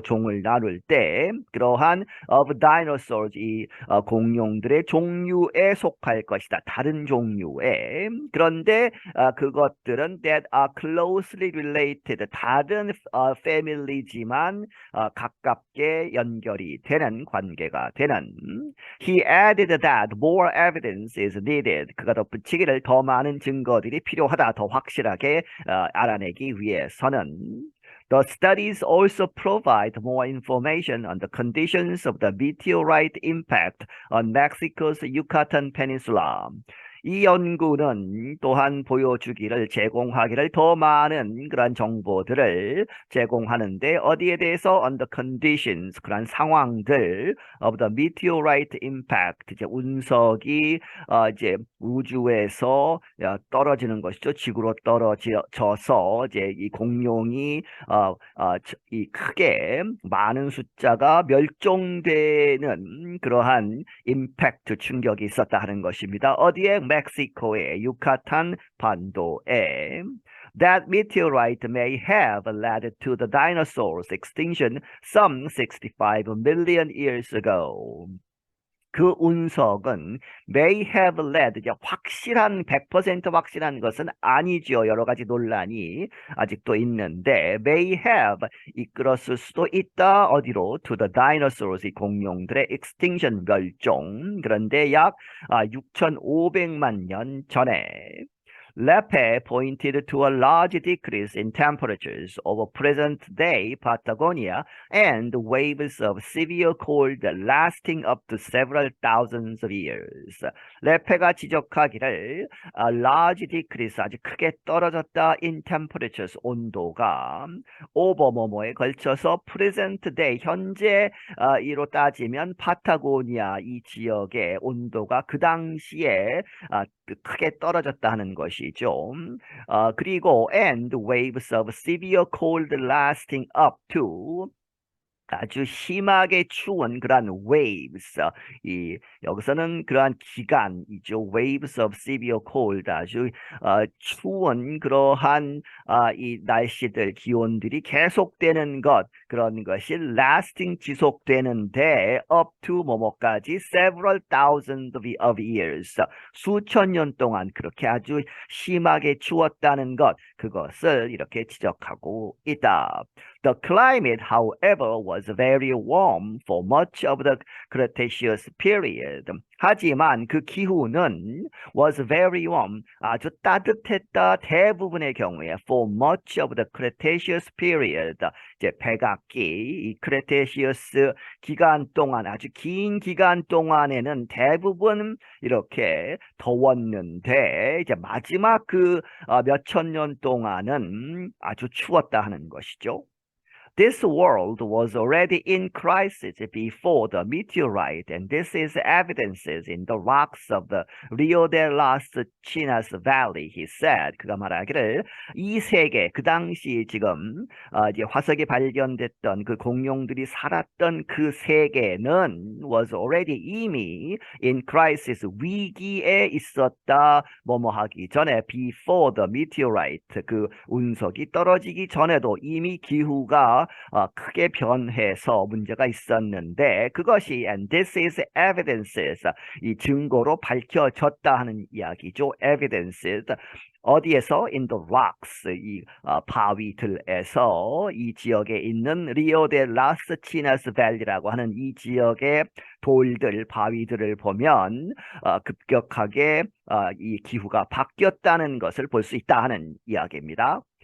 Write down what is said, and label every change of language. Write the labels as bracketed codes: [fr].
[ko] 종을 나눌 때 그러한 [en] of dinosaurs, [ko] 이 공룡들의 종류에 속할 것이다. 다른 종류에. 그런데 그것들은 [en] that are closely related, [ko] 다른 family지만 가깝게 연결이 되는, 관계가 되는. [en] He added that more evidence is needed. [ko] 그가 덧붙이기를 더 많은 증거들이 필요하다. 더 확실하게 알아내기 위해서는. [en] The studies also provide more information on the conditions of the meteorite impact on Mexico's Yucatan Peninsula. [ko] 이 연구는 또한 보여주기를, 제공하기를 더 많은 그런 정보들을 제공하는데 어디에 대해서 [en] on the conditions, [ko] 그런 상황들 [en] of the meteorite impact, [ko] 이제 운석이 이제 우주에서 떨어지는 것이죠. 지구로 떨어져서 이제 이 공룡이 이 크게 많은 숫자가 멸종되는 그러한 임팩트, 충격이 있었다 하는 것입니다. 어디에? 멕시코의 유카탄 반도에. [en] That meteorite may have led to the dinosaurs' extinction some 65 million years ago. [ko] 그 운석은 [en] may have led, [ko] 이제 확실한 100% 확실한 것은 아니죠. 여러 가지 논란이 아직도 있는데 [en] may have [ko] 이끌었을 수도 있다. 어디로? [en] To the dinosaurs, [ko] 이 공룡들의 [en] extinction [ko] 멸종. 그런데 약 6,500만 년 전에 [en] Lepe pointed to a large decrease in temperatures over present-day Patagonia and waves of severe cold lasting up to several thousands of years. [ko] 레페가 지적하기를 [en] large decrease, [ko] 아주 크게 떨어졌다 [en] in temperatures, [ko] 온도가 over 뭐뭐에 걸쳐서 [en] present day, [ko] 현재 이로 따지면 파타고니아 이 지역의 온도가 그 당시에 크게 떨어졌다 하는 것이죠. 그리고 [en] and waves of severe cold lasting up to, [ko] 아주 심하게 추운 그러한 waves, 여기서는 그러한 기간이죠. [en] waves of severe cold, [ko] 아주 추운 그러한 이 날씨들, 기온들이 계속되는 것, 그런 것이 lasting, 지속되는데 [en] up to [ko] 뭐뭐까지 [en] several thousands of years, [ko] 수천 년 동안 그렇게 아주 심하게 추웠다는 것, 그것을 이렇게 지적하고 있다. [en] The climate, however, was very warm for much of the Cretaceous period. [ko] 하지만 그 기후는 [en] was very warm, [ko] 아주 따뜻했다. 대부분의 경우에 [en] for much of the Cretaceous period, [ko] 이제 백악기, 이 크레테시어스 기간 동안, 아주 긴 기간 동안에는 대부분 이렇게 더웠는데 이제 마지막 그 몇천 년 동안은 아주 추웠다 하는 것이죠. [en] This world was already in crisis before the meteorite, and this is evidences in the rocks of the Rio de las Chinas Valley, he said. [ko] 그가 말하기를 이 세계, 그 당시 지금 이제 화석이 발견됐던 그 공룡들이 살았던 그 세계는 [en] was already, [ko] 이미 [en] in crisis, [ko] 위기에 있었다. 뭐뭐 하기 전에 [en] before the meteorite, [ko] 그 운석이 떨어지기 전에도 이미 기후가 크게 변해서 문제가 있었는데 그것이 [en] and this is evidences, [ko] 이 증거로 밝혀졌다 하는 이야기죠. evidences 어디에서? [en] in the rocks, [ko] 이 바위들에서 이 지역에 있는 리오 데 라스 치나스 밸리라고 하는 이 지역의 돌들, 바위들을 보면 급격하게 이 기후가 바뀌었다는 것을 볼 수 있다 하는 이야기입니다.